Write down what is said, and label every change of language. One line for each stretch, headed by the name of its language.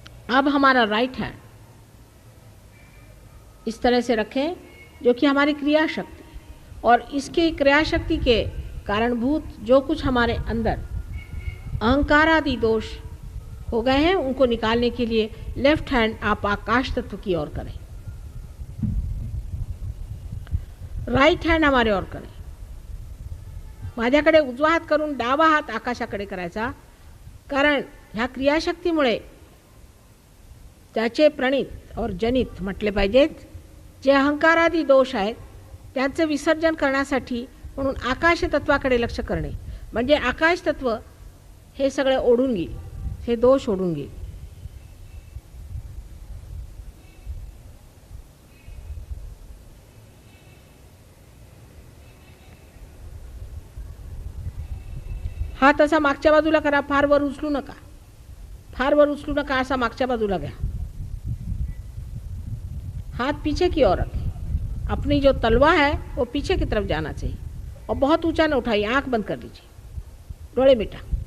Hindi: अब हमारा right hand इस तरह से रखें, जो कि हमारी क्रिया शक्ति, और इसके क्रिया शक्ति के कारणभूत जो कुछ हमारे अंदर अहंकार आदि दोष हो गए हैं, उनको निकालने के लिए लेफ्ट हैंड आप आकाश तत्व की ओर करें, राइट हैंड हमारे ओर करें।
Marathi: माझ्याकडे उजवा हात करून डावा हात आकाशाकडे करायचा, कारण ह्या क्रियाशक्तीमुळे त्याचे प्रणित और जनित म्हटले पाहिजेत जे अहंकारादी दोष आहेत त्यांचे विसर्जन करण्यासाठी म्हणून आकाश तत्वाकडे लक्ष करणे, म्हणजे आकाश तत्व हे सगळे ओढून घेईल, हे दोष ओढून घेईल। हात असा मागच्या बाजूला करा, फार वर उचलू नका, फार वर उचलू नका, असा मागच्या बाजूला घ्या।
Hindi: हाथ पीछे की ओर रखें, अपनी जो तलवा है वो पीछे की तरफ जाना चाहिए, और बहुत ऊंचा न उठाइए। आंख बंद कर लीजिए,
Marathi: डोळे मिटा।